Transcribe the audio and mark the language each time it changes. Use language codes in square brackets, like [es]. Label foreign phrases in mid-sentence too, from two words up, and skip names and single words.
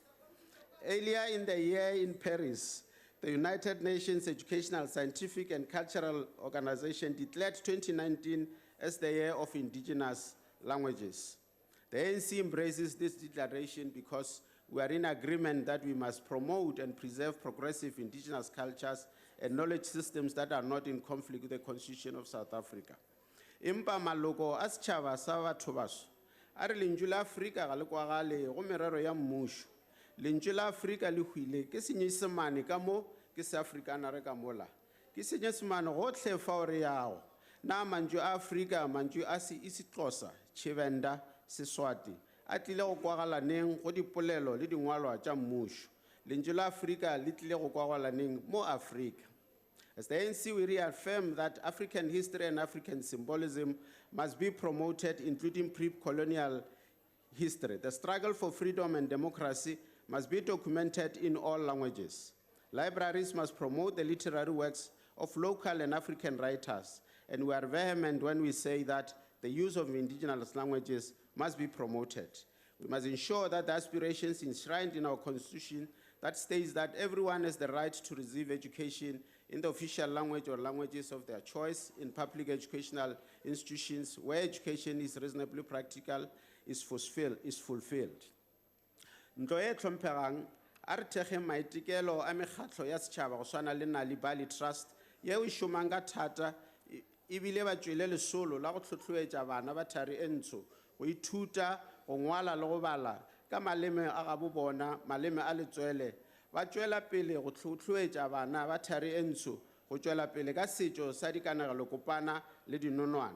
[en] Earlier in the year in Paris, the United Nations Educational, Scientific and Cultural Organization declared 2019 as the year of indigenous languages. The ANC embraces this declaration because we are in agreement that we must promote and preserve progressive indigenous cultures and knowledge systems that are not in conflict with the Constitution of South Africa. [nso] Impa maloko a setšhaba sa batho baso a re lentšu la Afrika ga le kwagale go merero ya mmušo. Lentšu la Afrika le hwile ke senyesemane ka mo ke se-Afrikanare ka mola. Ke senyesemane gotlhe fao re yago. Na mantšu a Afrika, mantšu a isiXhosa, Tshivenda, Seswati, a tlile go kwagalaneng go dipolelo le dingwalwa tša mmušo. Lentšu la Afrika le tlile go kwagalaneng mo Afrika. [en] As the ANC, we reaffirm that African history and African symbolism must be promoted, including pre-colonial history. The struggle for freedom and democracy must be documented in all languages. Libraries must promote the literary works of local and African writers, and we are vehement when we say that the use of indigenous languages must be promoted. We must ensure that the aspirations enshrined in our Constitution that states that everyone has the right to receive education in the official language or languages of their choice in public educational institutions where education is reasonably practical is fulfilled. [nso] Ntlo e tlhomphegang a re thekge maitekelo a mekgatlho ya setšhaba go swana le Nali Bali Trust yeo e šomang ka thata ebile ba tšwele lesolo la go tlhotlhoetša bana ba thari e ntsho go ithuta go ngwala le go bala ka maleme a gabo bona maleme a letswele ba tšwela pele go tlhotlhoetša bana ba thari e ntsho go tšwela pele ka setšo sa dikanegelo kopana le dinonwana.